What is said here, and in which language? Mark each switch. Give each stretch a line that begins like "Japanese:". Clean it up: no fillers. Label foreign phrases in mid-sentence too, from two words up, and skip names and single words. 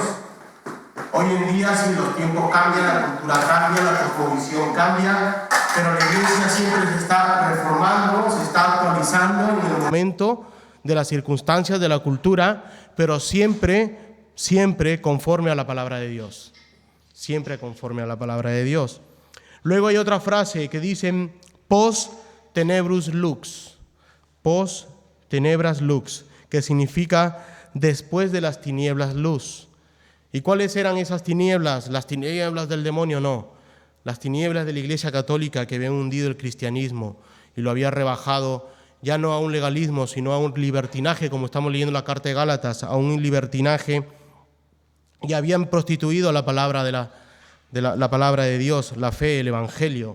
Spanish: Hoy en día, si los tiempos cambian, la cultura cambia, la cosmovisión cambia, pero la Iglesia siempre se está reformando, se está actualizando en el momento de las circunstancias de la cultura, pero siempre conforme a la palabra de Dios. Siempre conforme a la palabra de Dios. Luego hay otra frase que dicen
Latin: post tenebrus lux, post tenebras lux,
Spanish: que significa después de las tinieblas luz. ¿Y cuáles eran esas tinieblas? ¿Las tinieblas del demonio? No. Las tinieblas de la Iglesia Católica, que había hundido el cristianismo y lo había rebajado ya no a un legalismo, sino a un libertinaje, como estamos leyendo la carta de Gálatas, a un libertinaje, y habían prostituido la palabra la palabra de Dios, la fe, el Evangelio.